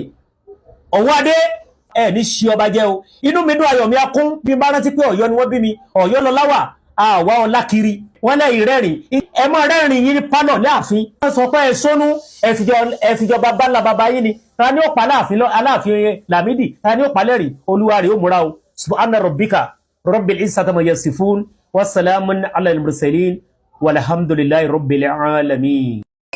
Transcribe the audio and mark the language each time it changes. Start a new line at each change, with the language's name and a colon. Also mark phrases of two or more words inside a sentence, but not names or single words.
Yoruba: ọ̀wọ́ adé ẹ̀ ní ṣí ọba jẹ́ o inú mi dùn ayọ̀ mi akún bí bá rántí pé Ọ̀yọ́ ni wọ́n bí mi Ọ̀yọ́ lọ láwà àwa ọlá kiri wọ́n lẹ́yìn rẹ́rìn ẹ mọ́ rẹ́rìn yín pálọ̀ láàfin wọ́n sọ pé ẹ sónú ẹ̀fìjọba bá bàbá yín ni ta ni ó pa aláàfin Lámídì ta ni ó pa lẹ́rìn olúwa rẹ̀ ó múra o
Arabic: سبحان ربك رب العزة عما يصفون وسلام على المرسلين والحمد لله رب العالمين.